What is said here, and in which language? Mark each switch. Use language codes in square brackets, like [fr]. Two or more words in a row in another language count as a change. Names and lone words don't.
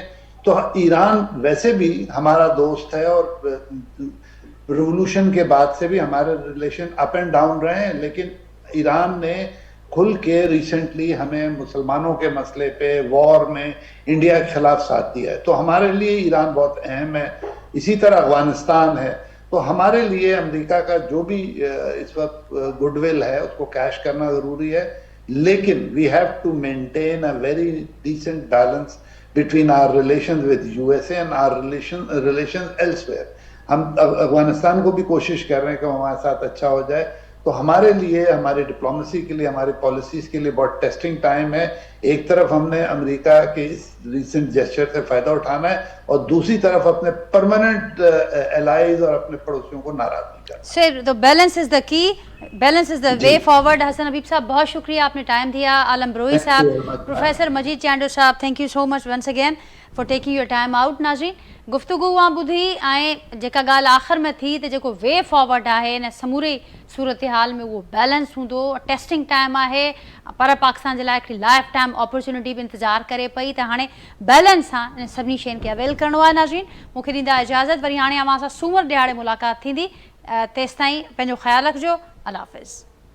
[ur] تو ایران ویسے بھی ہمارا دوست ہے اور ریوولیوشن کے بعد سے بھی ہمارے ریلیشن [en] up and down [ur] رہے ہیں، لیکن ایران نے کھل کے ریسنٹلی ہمیں مسلمانوں کے مسئلے پہ، وار میں انڈیا کے خلاف ساتھ دیا ہے. تو ہمارے لیے ایران بہت اہم ہے. اسی طرح افغانستان ہے. تو ہمارے لیے امریکہ کا جو بھی اس وقت گڈ ول ہے اس کو کیش کرنا ضروری ہے، لیکن [en] we have to maintain a very decent balance between our relations with USA and our relations elsewhere. [ur] ہم افغانستان کو بھی کوشش کر رہے ہیں کہ ہمارے ساتھ اچھا ہو جائے. تو ہمارے لیے، ہماری ڈپلومیسی کے لیے، ہماری پالیسیز کے لیے بہت [en] testing time [ur] ہے. ایک طرف ہم نے امریکہ کے اس [en] recent gesture [ur] سے فائدہ اٹھانا ہے اور دوسری طرف اپنے [en] permanent allies [ur] اور اپنے پڑوسیوں کو ناراض نہیں کرنا. [en] sir, to balance is the key, balance is the way forward. [ur] حسن حبیب صاحب، بہت شکریہ، آپ نے ٹائم دیا. عالم بروہی صاحب، پروفیسر مجید چانڈیو صاحب, [en] thank you so much once again for taking your time out. [sd] नाज़रीन, गुफ्तगू वहाँ ॿुधी ऐं जेका ॻाल्हि आख़िर में थी त जेको [en] way forward [sd] आहे इन समूरे सूरत हाल में उहो बैलेंस हूंदो। [en] testing time [sd] आहे, पर पाकिस्तान जे लाइ हिकिड़ी [en] lifetime opportunity [sd] भी इंतज़ार करे पई त हाणे बैलेंस सां इन सभिनी शयुनि खे अवेल करिणो आहे। नाज़रीन, मूंखे ॾींदा इजाज़त, वरी हाणे अव्हां सां सूमर ॾियारे मुलाक़ात थींदी। तेसिताईं पंहिंजो ख़्यालु रखिजो। अल्लाह हाफ़िज़।